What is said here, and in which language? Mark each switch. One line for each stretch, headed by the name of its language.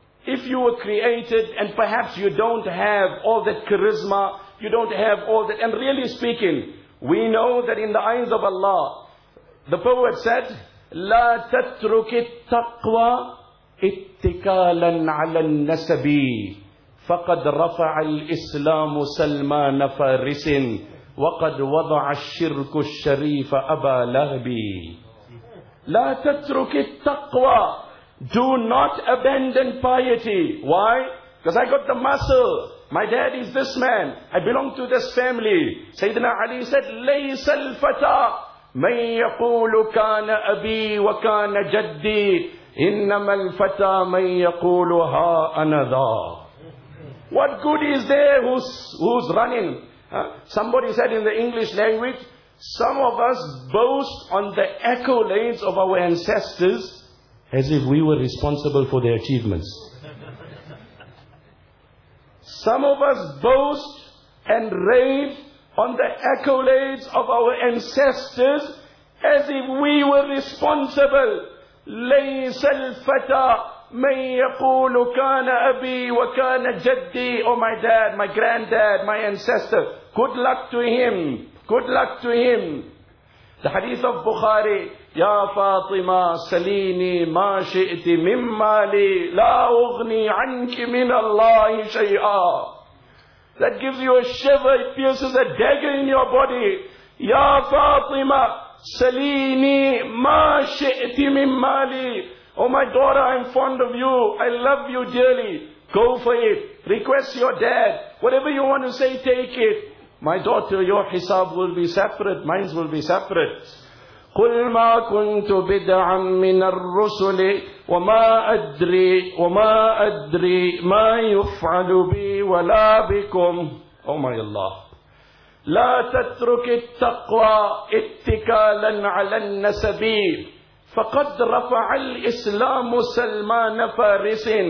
English: If you were created and perhaps you don't have all that charisma, you don't have all that, and really speaking, we know that in the eyes of Allah, the poet said,
Arabic: لَا تَتْرُكِ التَّقْوَى اتِّكَالًا عَلَى النَّسَبِي فَقَدْ رَفَعَ الْإِسْلَامُ سَلْمَانَ فَارِسٍ وَقَدْ وَضَعَ الشِّرْكُ الشَّرِيفَ أَبَا لَهْبِي. لَا تَتْرُكِ التَّقْوَى.
English: Do not abandon piety. Why? Because I got the muscle. My dad is this man. I belong to this family. Sayyidina Ali said,
Arabic: لَيْسَ الْفَتَى مَنْ يَقُولُ كَانَ أَبِي وَكَانَ جَدِّي إِنَّمَا الْفَتَى مَنْ يَقُولُ هَا أَنَذَا.
English: What good is there who's running? Somebody said in the English language, some of us boast on the accolades of our ancestors as if we were responsible for their achievements. Some of us boast and rave on the accolades of our ancestors as if we were responsible.
Arabic: لَيْسَ الْفَتَى مَنْ يَقُولُ كَانَ أَبِي وَكَانَ جَدِّي.
English: Oh, my dad, my granddad, my ancestor. Good luck to him. Good luck to him. The hadith of Bukhari,
Arabic: يَا فَاطِمَا سَلِينِي مَا شِئْتِ مِمَّا لِي لَا أُغْنِي عَنْكِ مِنَ اللَّهِ شَيْئًا.
English: That gives you a shiver. It pierces a dagger in your body.
Arabic: يَا فَاطِمَا سَلِينِي مَا شِئْتِ مِمَّا لِي.
English: Oh, my daughter, I'm fond of you. I love you dearly. Go for it. Request your dad. Whatever you want to say, take it. My daughter, your hisab will be separate. Mine will be separate.
Arabic: قل ما كنت بدعا من الرسل وما أدري ما يفعل بي ولا بكم.
English: Oh my الله.
Arabic: لا تترك التقوى اتكالا على النسب، فقد رفع الإسلام سلمان فارس.